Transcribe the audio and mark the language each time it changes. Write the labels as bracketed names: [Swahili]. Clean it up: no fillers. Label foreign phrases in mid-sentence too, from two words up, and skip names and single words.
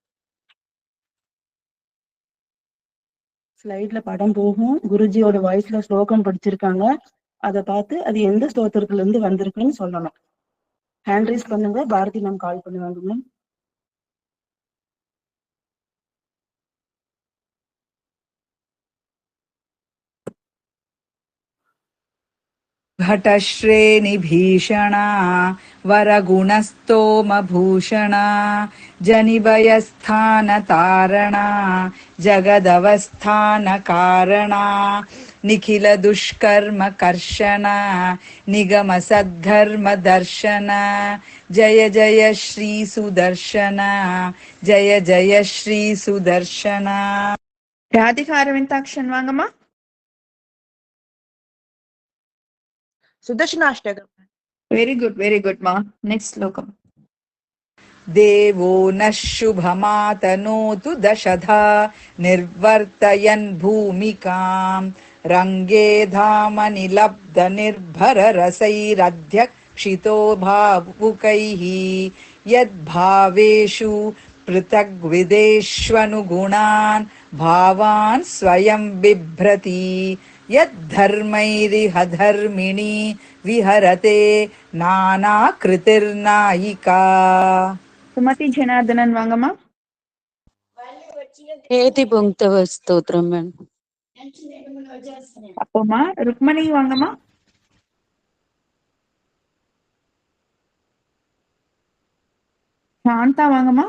[Tamil] ஸ்லைட்ல படம் போகும். குருஜியோட வாய்ஸ்ல ஸ்லோகம் படிச்சிருக்காங்க. அதை பார்த்து அது எந்த ஸ்லோகத்துல இருந்து வந்திருக்குன்னு சொல்லணும். [English] hand raise [Tamil] பண்ணுங்க. பாரதி மேம் கால் பண்ணுவாங்க மேம். [Sanskrit] घटश्रेणि भीषणा वरगुणस्तोमभूषणा जनिभयस्थानतारणा जगदवस्थानकारणा निखिलदुष्कर्मकर्षणा निगमसद्धर्मदर्शना जय जय श्री सुदर्शना जय जय श्री सुदर्शना. [Tamil] ராதிகா அரவிந்தாக்ஷன் வாங்கம்மா. சுதர்ஷனாஷ்டகம். [English] very good [Tamil] மா. நெக்ஸ்ட் ஸ்லோகம். [Sanskrit] देवो नः शुभमातनोतु दशधा निर्वर्तयन् भूमिकाम् रङ्गे धामनि लब्धनिर्भररसैरध्यक्षितो भावुकैः यद्भावेषु पृथग्विदेष्वनुगुणान् भावान् स्वयं बिभ्रति यद्धर्मैरिह धर्मिणी विहरते नानाकृतिर्नायिका. [Tamil] சுமதி ஜனார்தனன் வாங்கம்மா. ஏதி புங்தவ ஸ்தோத்திரம் மேம். அப்போமா ருக்மணி வாங்கம்மா. சாந்தா வாங்கம்மா.